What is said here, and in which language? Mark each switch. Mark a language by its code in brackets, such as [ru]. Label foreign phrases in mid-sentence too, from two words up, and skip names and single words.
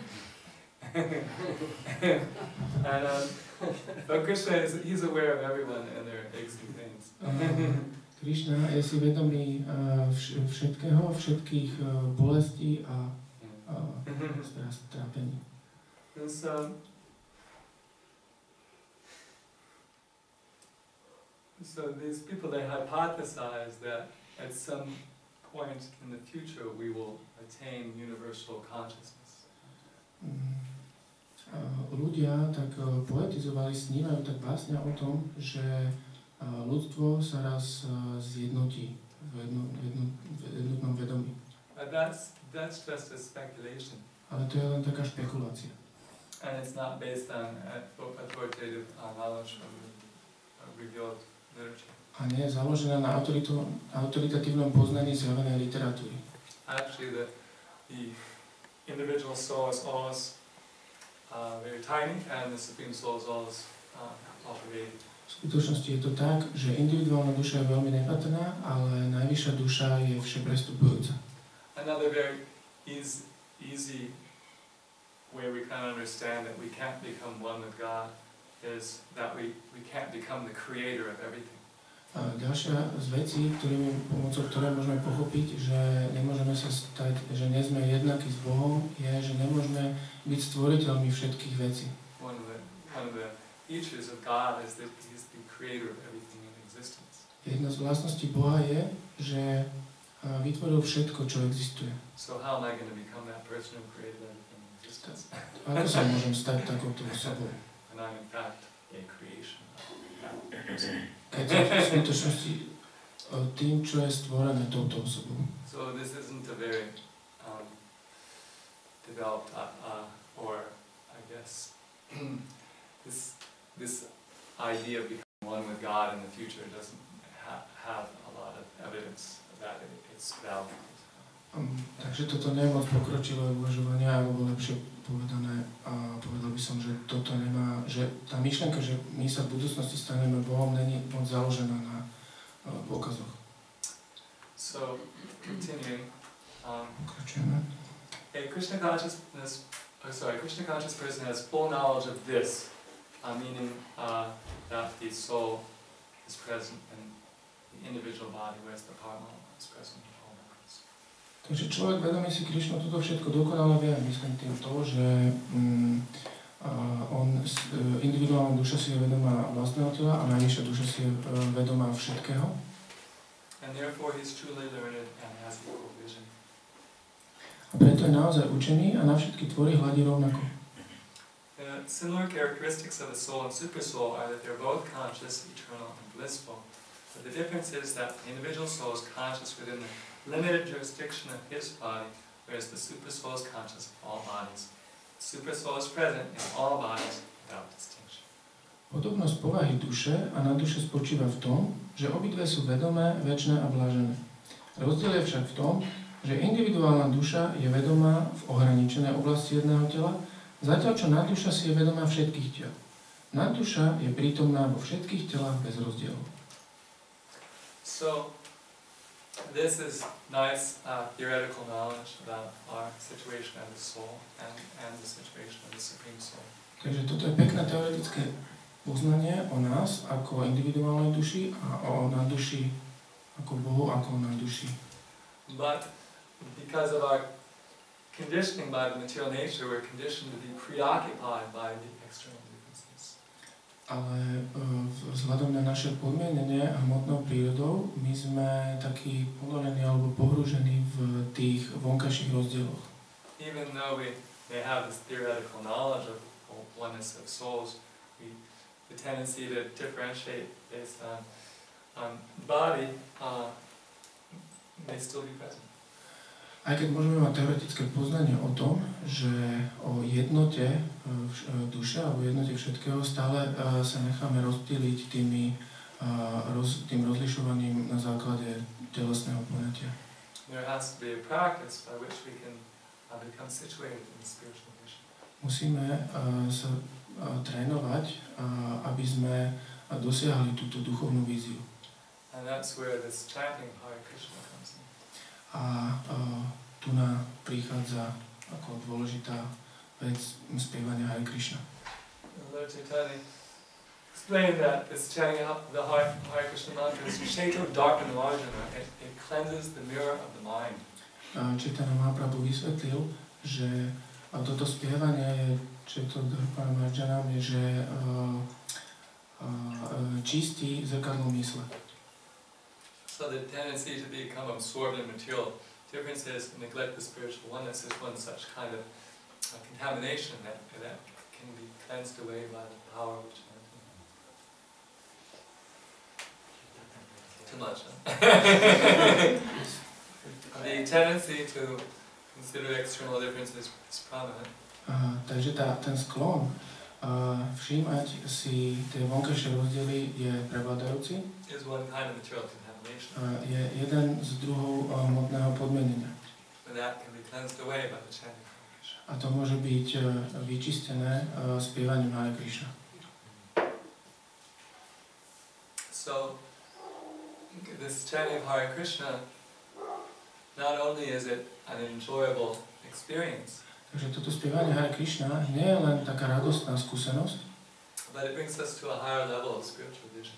[en] And but Krishna he's aware of everyone and their aches and pains. [sk] Krišna je si vedomý všetkého, všetkých bolestí a trápení. [en] And so these people, they hypothesize that at some point in the future we will attain universal consciousness. [sk] Ľudia tak poetizovali, snívajú, tak básnia o tom, že ľudstvo sa raz zjednotí v jednotnom vedomí. [en] But that's just a speculation. [sk] Ale to je len taká špekulácia. [en] And it's not based on authoritative knowledge from revealed literature. [sk] A nie je založená na autoritatívnom poznaní zjavenej literatúry. [en] Actually, the individual soul is always very tiny, and the supreme soul is always operating. [sk] V skutočnosti je to tak, že individuálna duša je veľmi nepatrná, ale najvyššia duša je všeprestupujúca. [en] Another very easy way we can understand that we can't become one with God is that we can't become the creator of everything. [sk] A ďalšia z vecí, pomocou ktorej môžeme pochopiť, že nemôžeme sa stať, že nie sme jednakí s Bohom, je, že nemôžeme byť stvoriteľmi všetkých vecí. [en] One of the features of God is that He is the creator of everything in existence. [sk] Jedna z vlastností Boha je, že vytvoril všetko, čo existuje. [en] So how am I going to become that person who created everything in existence? [sk] Ako sa môžem stať takouto osobou? [en] And I'm in fact a creation of that person. [sk] Keď som v skutočnosti tým, čo je stvorené touto osobou. [en] So this isn't a very developed, or I guess this idea of becoming one with God in the future doesn't have a lot of evidence that it's valid. [sk] Takže toto nie je moc pokročilé uvažovanie, alebo lepšie povedané, povedal by som, že toto nemá, že tá myšlienka, že my sa v budúcnosti staneme Bohom, není moc založená na dôkazoch. [en] So, continuing, [sk] Pokračujeme. [en] a Krishna conscious person has full knowledge of this, meaning that the soul is present in the individual body, whereas the Paramatma is present in all bodies. [sk] Takže človek vedomý si Krišnu toto všetko dokonale vie, myslím tým to, že individuálna duša si je vedomá vlastného tela a najvyššia duša si je vedomá všetkého. [en] And therefore he is truly learned and has equal vision. [sk] A preto je naozaj učený a na všetky tvory hľadí rovnako. [en] Similar characteristics of the soul and supersoul are that they're both conscious, eternal, and blissful. But the difference is that the individual soul is conscious within the limited jurisdiction of his body, whereas the supersoul is conscious of all bodies. The supersoul is present in all bodies without distinction. [sk] Podobnosť povahy duše a nadduše spočíva v tom, že obidve sú vedomé, večné a blážené. Rozdiel je však v tom, že individuálna duša je vedomá v ohraničenej oblasti jedného tela, zatiaľ čo nadduša si je vedomá všetkých tiel. Nadduša je prítomná vo všetkých telách bez rozdielu. [en] So, this is nice theoretical knowledge about our situation as a soul and the situation of the Supreme Soul. [sk] Takže toto je pekné teoretické poznanie o nás ako individuálnej duši a o nadduši ako Bohu, ako o nadduši. [en] But because of our conditioning by the material nature, we're conditioned to be preoccupied by the external differences. [sk] Ale vzhľadom na naše podmienenie hmotnou prírodou, my sme takí ponorení alebo pohrúžení v tých vonkajších rozdieloch. [en] Even though we may have this theoretical knowledge of oneness of souls, the tendency to differentiate based on body may still be present. [sk] Aj keď môžeme mať teoretické poznanie o tom, že o jednote duše alebo jednote všetkého stále sa necháme rozptýliť tým rozlišovaním na základe telesného poňatia. [en] There has to be a practice by which we can become situated in the spiritual vision. [sk] Musíme sa trénovať, aby sme dosiahli túto duchovnú víziu. [en] And that's where this chanting of Hare Krishna comes in. [sk] A tu na prichádza ako dôležitá vec spievania Hare Krishna. [en] Lord Chaitanya explained that this chanting of the Hare Krishna mantra is [sa] चेतो दर्पण मार्जन. [en] It cleanses the mirror of the mind. [sk] Chaitanya Mahaprabhu vysvetlil, že toto spievanie je [sa] चेतो दर्पण मार्जन, [sk] že čistí zrkadlo mysle. [en] So the tendency to become absorbed in material differences and neglect the spiritual oneness is one such kind of contamination that can be cleansed away by the power of chanting. Too much, huh? The tendency to consider external differences is prominent. [sk] Takže ten sklon všímať si tie vonkajšie rozdiely je prevládajúci. [en] Is one kind of material contamination. [sk] Je jeden z druhov hmotného podmienenia. [en] And that can be cleansed away by the chanting of Krishna. [sk] A to môže byť vyčistené spievaním Hare Krishna. [en] So, this chanting of Hare Krishna, not only is it an enjoyable experience, [sk] Takže toto spievanie Hare Krishna nie je len taká radostná skúsenosť, [en] but it brings us to a higher level of spiritual vision.